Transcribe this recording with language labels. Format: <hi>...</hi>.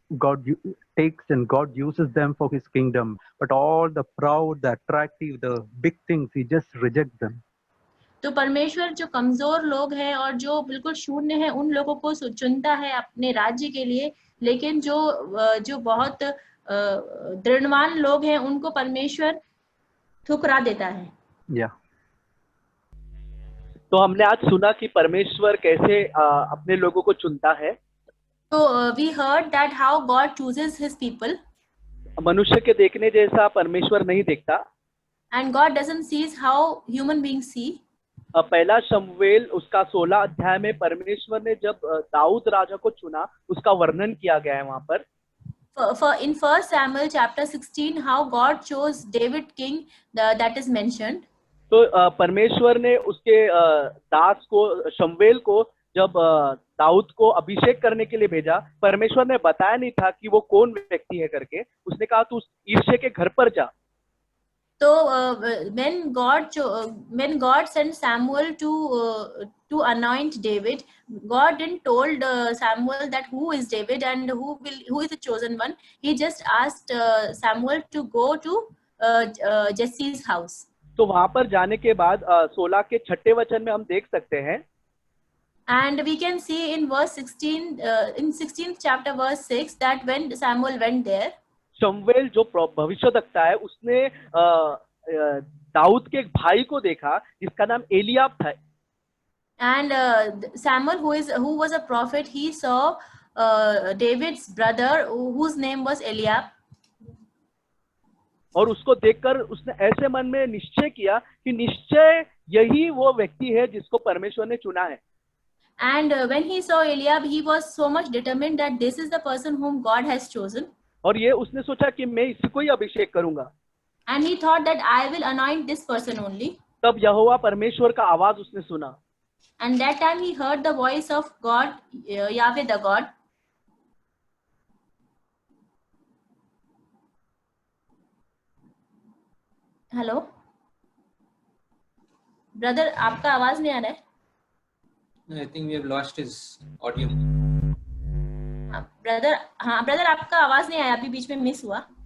<en>God takes and God uses them for His kingdom. But all the proud, the attractive, the big things, He just rejects them.</en> <hi>तो परमेश्वर जो कमजोर लोग हैं और जो बिल्कुल शून्य है उन लोगों को चुनता है अपने राज्य के लिए, लेकिन जो बहुत दृढ़वान लोग हैं उनको परमेश्वर ठुकरा देता है। तो हमने आज सुना कि परमेश्वर कैसे अपने लोगों को चुनता है।</hi> <en>तो we heard that how God chooses His people.</en> <hi>मनुष्य के देखने जैसा परमेश्वर नहीं देखता।</hi> <en>And God doesn't see how human beings see.</en> <hi>पहला शमूएल उसका 16 अध्याय में परमेश्वर ने जब दाऊद राजा को चुना उसका वर्णन किया गया है वहां पर।</hi> <en>In 1 Samuel chapter 16, how God chose David king, that is mentioned.</en> <hi>तो परमेश्वर ने उसके दास को शमूएल को जब दाऊद को अभिषेक करने के लिए भेजा, परमेश्वर ने बताया नहीं था कि वो कौन व्यक्ति है करके। उसने कहा तू ईर्ष्या के घर पर जा।</hi> <en>तो when God sent Samuel to anoint David, God didn't told Samuel that who is David and who is the chosen one. He just asked Samuel to go to Jesse's house.</en> <hi>तो वहां पर जाने के बाद 16 के 6 वचन में हम देख सकते हैं।</hi> <en>And we can see in verse 16, in 16th chapter verse 6 that when Samuel went there,</en> <hi>शमूएल जो भविष्यवक्ता है उसने दाऊद के एक भाई को देखा जिसका नाम एलियाब था।</hi> <en>And Samuel, who was a prophet, he saw David's brother whose name was Eliab.</en> <hi>और उसको देखकर उसने ऐसे मन में निश्चय किया कि निश्चय यही वो व्यक्ति है जिसको परमेश्वर ने चुना है।</hi> <en>And when he saw Eliab, he was so much determined that this is the person whom God has chosen.</en> <hi>और ये उसने सोचा कि मैं इसी को ही अभिषेक करूंगा।</hi> <en>And he thought that I will anoint this person only.</en> <hi>तब यहोवा परमेश्वर का आवाज उसने सुना।</hi> <en>And that time he heard the voice of God, Yahweh the God.</en> <hi>Hello brother, आपका आवाज नहीं आ रहा है।</hi> <en>I think we have lost his audio.</en> <hi>Brother आपका आवाज नहीं आया, अभी बीच में मिस हुआ।</hi>